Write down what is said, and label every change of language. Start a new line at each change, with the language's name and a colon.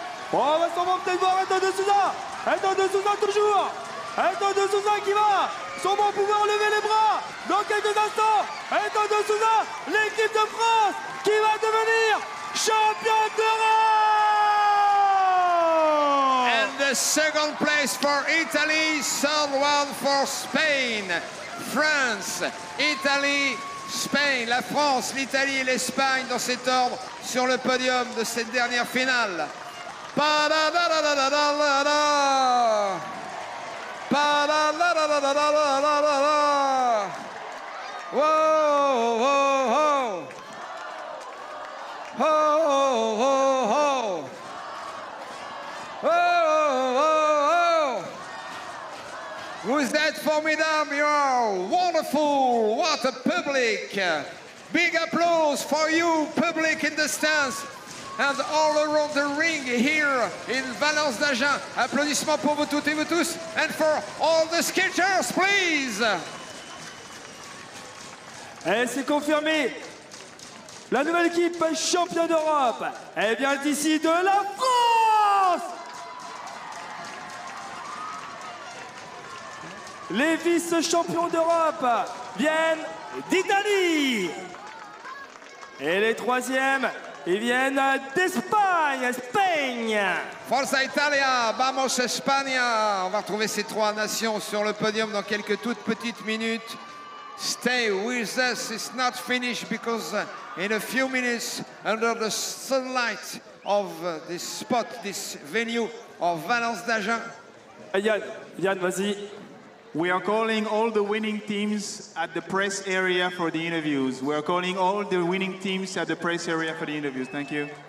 French: Bon, on va sûrement peut-être voir Edon de Souza. Edon de Souza toujours. Edon de Souza qui va sûrement pouvoir lever les bras dans quelques instants. Edon de Souza, l'équipe de France qui va devenir champion d'Europe.
English: And the second place for Italy, third one for Spain.
French: France, Italie, Spain. La France, l'Italie et l'Espagne dans cet ordre sur le podium de cette dernière finale. Pa-da-da-da-da-da-da-da-da. Pa-da-da-da-da-da-da-da-da. Whoa, whoa, whoa. Oh, oh, oh. Oh, oh, oh. Vous êtes formidable,
English: you are wonderful. What a public. Big applause for you, public in the stands and all around the ring here in Valence d'Agen.
French: Applaudissements pour vous toutes et vous tous.
English: And for all the sketchers, please.
French: Et c'est confirmé. La nouvelle équipe championne d'Europe, elle vient d'ici de la France. Les vice-champions d'Europe viennent d'Italie. Et les troisièmes, ils viennent d'Espagne,
Italian: Forza Italia,
Spanish: vamos España.
French: On va retrouver ces trois nations sur le podium dans quelques toutes petites minutes.
English: Stay with us, it's not finished because in a few minutes under the sunlight of this spot, this venue of Valence d'Agen.
French: Yann, vas-y.
English: We are calling all the winning teams at the press area for the interviews. We are calling all the winning teams at the press area for the interviews. Thank you.